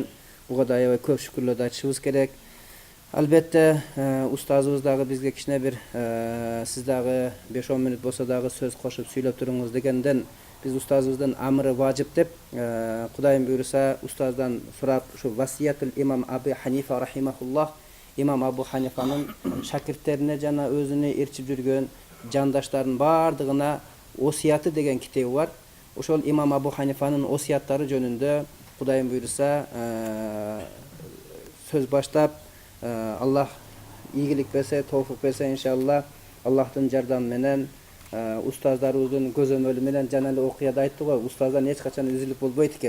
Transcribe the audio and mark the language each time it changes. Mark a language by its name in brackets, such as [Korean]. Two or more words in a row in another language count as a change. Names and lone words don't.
[Kyrgyz] Буга да аябай көп шүкүрлөрдү айтышыбыз керек. Албетте, устазыбыз дагы бизге кичине бир сиз дагы 5-10 мүнөт болсо дагы сөз кошуп сүйлөп туруңуз дегенден биз устазыбыздын амры важип деп, Кудайым буйруса, устаздан сурап, ушу васиятул имам Абу Ханифа рахимахуллах, имам Абу Ханифанын шакирттерине жана өзүнө ээрчип жүргөн жандаштардын бардыгына осияты деген китеби бар. Ошол имам Абу Ханифанын осияттары жөнүндө Кудайым буйруса сөз баштап, Аллах ийгилик берсе, тоофук берсе, иншалла, Аллахтын жардамы менен, устаздарыбыздын көзөмөлү менен жана эле окуяда айтты го, устаздан эч качан үзүлүп болбойт экен.